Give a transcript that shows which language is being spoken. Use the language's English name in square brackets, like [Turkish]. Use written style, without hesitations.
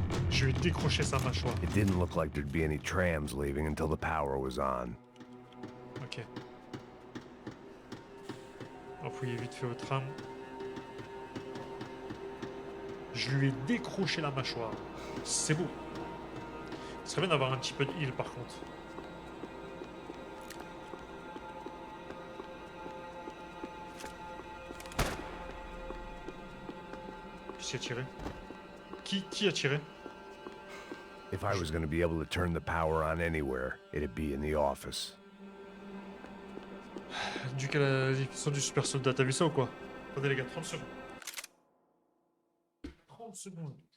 [French] Je vais décrocher sa mâchoire. [English] It didn't look like there'd be any trams leaving until the power was on. [French] Ok. On va fouiller vite fait au tram. Je lui ai décroché la mâchoire. C'est beau. Ce serait bien d'avoir un petit peu de heal par contre. Qui a tiré? Qui a tiré? [English] If I was going to be able to turn the power on anywhere, it'd be in the office. [French] Du cas la question du super soldat, t'as vu ça ou quoi? Attendez les gars, 30 secondes. 30 secondes.